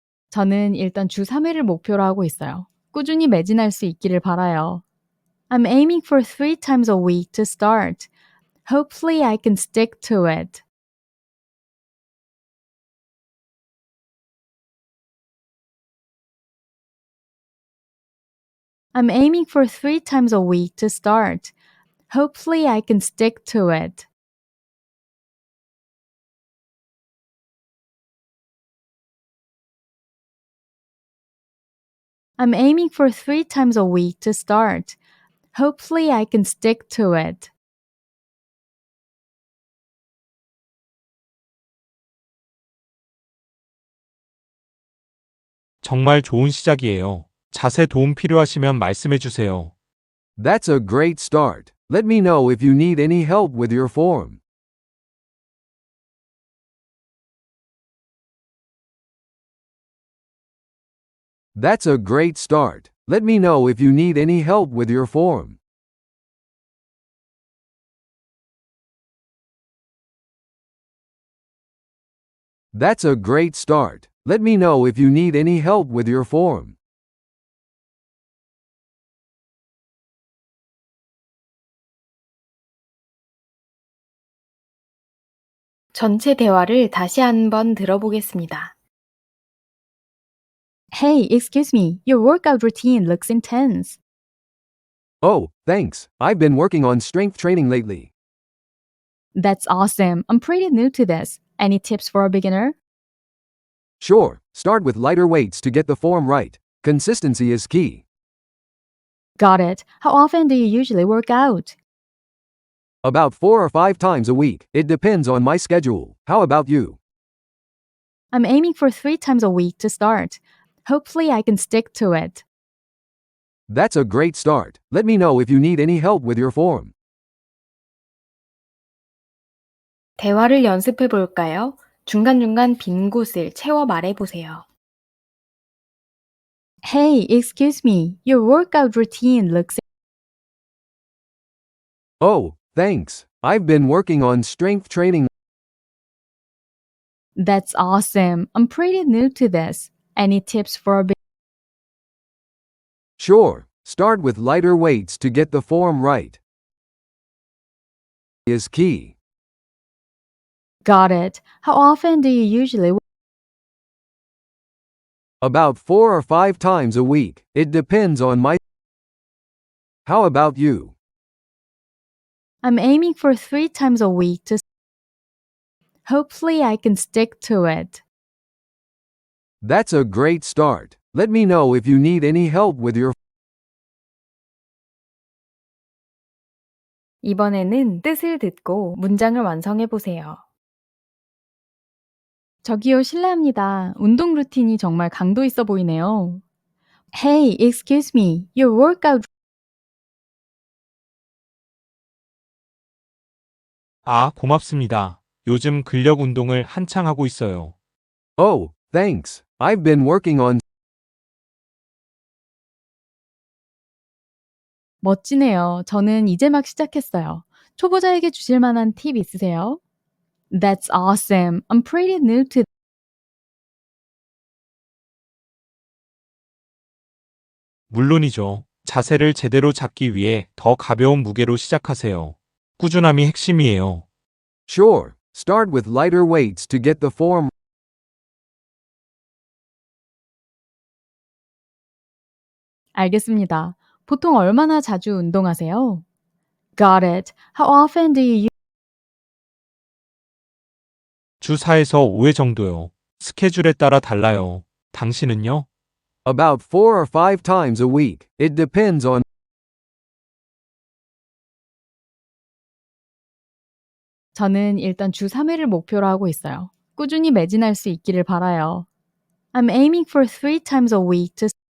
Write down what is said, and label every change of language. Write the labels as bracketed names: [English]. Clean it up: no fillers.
[Korean] 저는 일단 주 3회를 목표로 하고 있어요. 꾸준히 매진할 수 있기를 바라요. [English] I'm aiming for 3 times a week to start. Hopefully I can stick to it. I'm aiming for 3 times a week to start. Hopefully I can stick to it. I'm aiming for 3 times a week to start. Hopefully I can stick to it. [Korean] 정말 좋은 시작이에요. 자세 도움 필요하시면 말씀해 주세요. [English] That's a great start. Let me know if you need any help with your form. That's a great start. Let me know if you need any help with your form. That's a great start. Let me know if you need any help with your form. [Korean] 전체 대화를 다시 한번 들어보겠습니다. [English] Hey, excuse me. Your workout routine looks intense. Oh, thanks. I've been working on strength training lately. That's awesome. I'm pretty new to this. Any tips for a beginner? Sure, start with lighter weights to get the form right. Consistency is key. Got it. How often do you usually work out? About 4 or 5 times a week. It depends on my schedule. How about you? I'm aiming for 3 times a week to start. Hopefully I can stick to it. That's a great start. Let me know if you need any help with your form. [Korean] 대화를 연습해 볼까요? 중간중간 빈 곳을 채워 말해 보세요. [English] Hey, excuse me. Your workout routine looks Oh, thanks. I've been working on strength training. That's awesome. I'm pretty new to this. Any tips for a Sure, start with lighter weights to get the form right. Is key. Got it. How often do you usually About 4 or 5 times a week. It depends on my. How about you? I'm aiming for 3 times a week to hopefully I can stick to it. That's a great start. Let me know if you need any help with your. [Korean] 이번에는 뜻을 듣고 문장을 완성해 보세요. 저기요, 실례합니다. 운동 루틴이 정말 강도 있어 보이네요. [English] Hey, excuse me. Your workout [Korean] 아, 고맙습니다. 요즘 근력 운동을 한창 하고 있어요. [English] Oh, thanks. I've been working on. [Korean] 멋지네요. 저는 이제 막 시작했어요. 초보자에게 주실 만한 팁 있으세요? [English] That's awesome. I'm pretty new to [Korean] 물론이죠. 자세를 제대로 잡기 위해 더 가벼운 무게로 시작하세요. 꾸준함이 핵심이에요. [English] Sure, start with lighter weights to get the form. [Korean] 알겠습니다. 보통 얼마나 자주 운동하세요? [English] Got it. How often do you [Korean] 주 4에서 5회 정도요. 스케줄에 따라 달라요. 당신은요? [English] About 4 or 5 times a week. It depends on. [Korean] 저는 일단 주 3회를 목표로 하고 있어요. 꾸준히 매진할 수 있기를 바라요. [English] I'm aiming for 3 times a week to